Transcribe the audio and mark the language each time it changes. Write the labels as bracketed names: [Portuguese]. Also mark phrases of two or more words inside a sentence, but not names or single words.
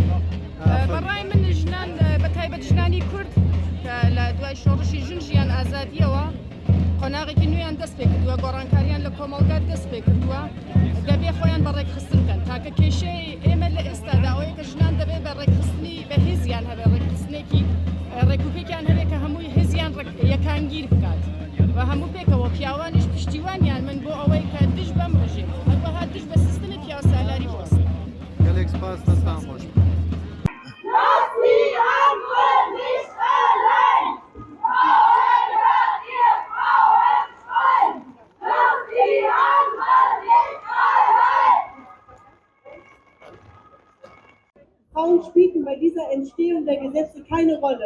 [Central Kurdish] بەڕای من ژنان بەتایبەت ژنانی کورد کە لە دوای شۆڕشی ژن ژیان ئازادیەوە قۆناغێکی نوێیان دەست پێ کردووە، گۆڕانکاریان لە کۆمەڵگات دەست پێ کردووە، دەبێ خۆیان بەڕێکخستن بکەن تاکە کێشەی ئێمە لە ئێستادا ئەوەیە کە ژنان دەبێت بە ڕێکخستنی بە هێزیان هەبێ، ڕێکخستنێکی ڕێکوپێکیان هەبێت کە هەمووی هێزیان یەکانگیر بکات و هەموو پێکەوە پیاوانیش پشتیوانیان من بۆ ئەوەی کە دژ بەم ڕژێ هەروەها دژ بە سیستەمی پیاوسالاری بوەستن. گەلێک سپاس، دەستان خۆش. [German] Lass die Ampel nicht allein! Frauen, hört ihr Frauen schreien! Lass die Ampel nicht allein! Frauen spielten bei dieser Entstehung der Gesetze keine Rolle.